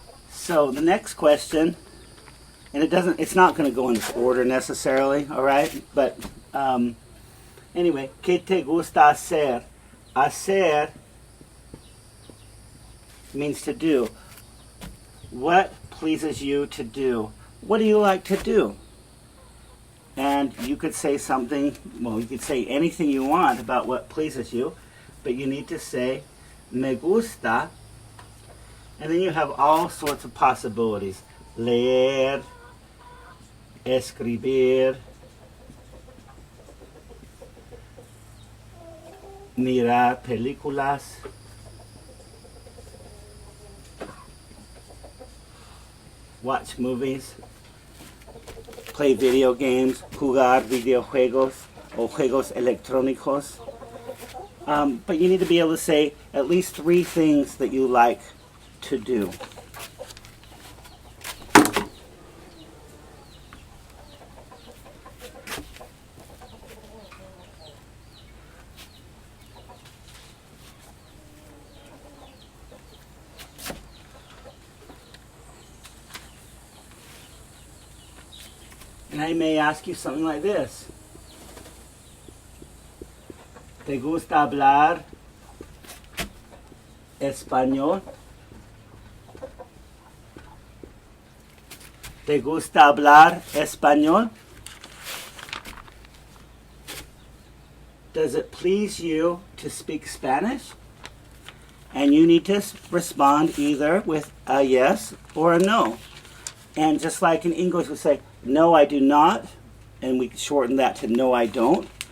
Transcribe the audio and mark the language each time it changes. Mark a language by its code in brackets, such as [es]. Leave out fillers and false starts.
[en] So the next question, and it's not going to go in this order necessarily, all right? But anyway, [es] ¿qué te gusta hacer? [en] Hacer means to do. What pleases you to do? What do you like to do? And you could say something, well, you could say anything you want about what pleases you, but you need to say, [es] me gusta, [en] and then you have all sorts of possibilities. [es] Leer, escribir, mirar películas, [en] watch movies, play video games, [es] jugar videojuegos o juegos electrónicos. [en] But you need to be able to say at least 3 things that you like to do. And I may ask you something like this. [es] ¿Te gusta hablar español? ¿Te gusta hablar español? [en] Does it please you to speak Spanish? And you need to respond either with a yes or a no. And just like in English we say, no, I do not, and we shorten that to no, I don't.